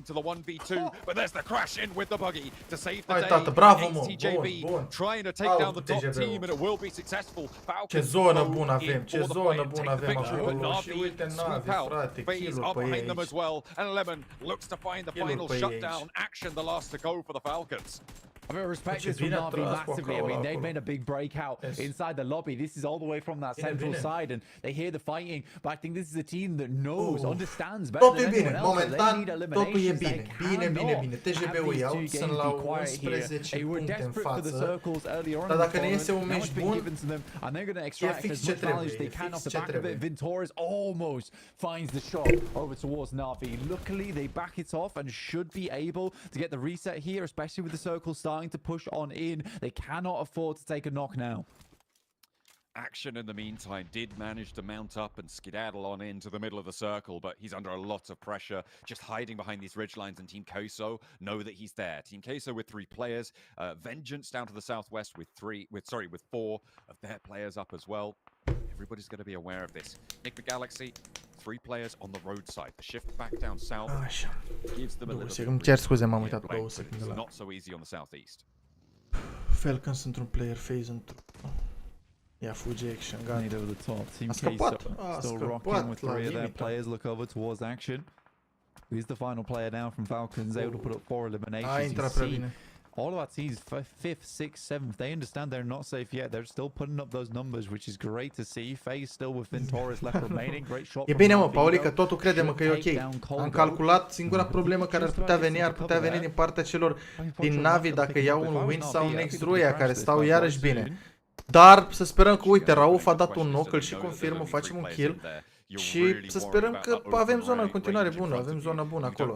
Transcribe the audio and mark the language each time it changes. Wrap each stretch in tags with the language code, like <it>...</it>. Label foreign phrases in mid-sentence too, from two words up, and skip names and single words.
<ro>Hai, tată, bravo, mă, bun, bun. Au TGB-ul. Ce zonă bună avem, ce zonă bună avem acolo. Și uite Navi, frate, kill-uri pe ei aici. Kill-uri pe ei aici.</ro> <en>The last to go for the Falcons. I mean, respect this from Navi massively. I mean, they've made a big breakout inside the lobby. This is all the way from that central side, and they hear the fighting. But I think this is a team that knows, understands better than anyone else.</en> <ro>Momentan, totul e bine. Bine. TGB-ul iau, sunt la 11 puncte în față. Dar dacă ne iese un meci bun, e fix ce trebuie.</ro> <en>Vintorius almost finds the shot over towards Navi. Luckily, they back it off and should be able to get the reset here, especially with the circle starting to push on in. They cannot afford to take a knock now. Action in the meantime did manage to mount up and skedaddle on into the middle of the circle, but he's under a lot of pressure, just hiding behind these ridge lines, and Team Koso know that he's there. Team Koso with 3 players, Vengeance down to the southwest with 4 of their players up as well. Everybody's going to be aware of this. Nick the Galaxy, 3 players on the roadside. The shift back down south gives them a little bit.</en> <ro>Cer scuze, m-am uitat 2 secunde la...</ro> <en>Not so easy on the southeast.</en> <ro>Falcons într-un</ro> <en>player phase</en> <ro>într-un... Ia fuge action, gata.</ro> <en>Need over the top. Team</en> <ro>A scăpat,</ro> <en>still rocking with 3 of their players. Look over towards action. He's the final player now from Falcons, able to put up 4 eliminations.</en> <ro>A intrat prea bine.</ro> <en>All of our teams, 5th, 6th, 7th, they understand they're not safe yet. They're still putting up those numbers, which is great to see. FaZe still with Vintorius left remaining. Great shot.</en> <ro>E bine, mă, Paulică, totul crede-mă că e ok. Am calculat, singura problemă care ar putea veni din partea celor din Navi dacă iau un win sau un ex-Ruia, care stau iarăși bine. Dar să sperăm că, uite, Rauf a dat un knock, îl și confirmă, facem un kill. Și să sperăm că avem zona în continuare bună, avem zona bună acolo.</ro>